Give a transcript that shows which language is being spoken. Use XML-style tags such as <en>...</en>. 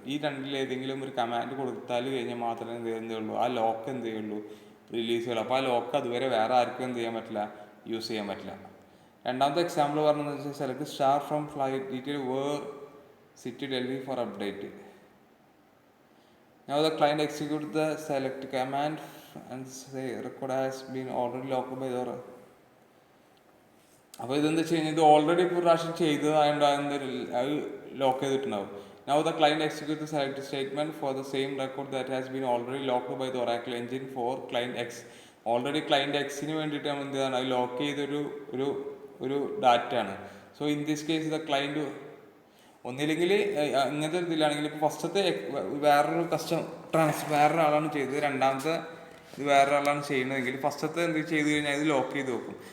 <ml>ഈ 2 ഏതെങ്കിലും ഒരു കമാൻഡ് കൊടുത്താൽ കഴിഞ്ഞാൽ മാത്രമേ എന്ത് ചെയ്യുള്ളൂ ആ ലോക്ക് എന്ത് ചെയ്യുള്ളൂ റിലീസ് ചെയ്യുള്ളൂ. അപ്പോൾ ആ ലോക്ക് അതുവരെ വേറെ ആർക്കും എന്ത് ചെയ്യാൻ പറ്റില്ല യൂസ് ചെയ്യാൻ പറ്റില്ല. രണ്ടാമത്തെ എക്സാമ്പിൾ പറഞ്ഞതെന്ന് വെച്ചാൽ</ml> <en>Select star from flight detail where city Delhi for update. Now the client executes the select command and say record has been already locked by the.</en> <ml>അപ്പോൾ ഇതെന്താ വെച്ച് കഴിഞ്ഞാൽ ഇത് ഓൾറെഡി ഇപ്പോൾ പ്രാവശ്യം ചെയ്തതായതുകൊണ്ട് അത് ലോക്ക് ചെയ്തിട്ടുണ്ടാവും.</ml> <en>Now the client executes the select statement for the same record that has been already locked by the Oracle engine for client X.</en> <ml>Already client എക്സിന് വേണ്ടിയിട്ട് നമ്മൾ എന്ത് ചെയ്താണ് അത് ലോക്ക് ചെയ്തൊരു ഒരു ഡാറ്റയാണ്.</ml> <en>so in this case the client</en> <ml>ഒന്നില്ലെങ്കിൽ ഇങ്ങനത്തെ ഇതിലാണെങ്കിൽ ഇപ്പോൾ ഫസ്റ്റത്തെ വേറൊരു വേറൊരാളാണ് ചെയ്തത്, രണ്ടാമത്തെ ഇത് വേറൊരാളാണ് ചെയ്യുന്നതെങ്കിൽ ഫസ്റ്റത്തെ എന്ത് ചെയ്ത് കഴിഞ്ഞാൽ ഇത് ലോക്ക് ചെയ്ത് വെക്കും.</ml>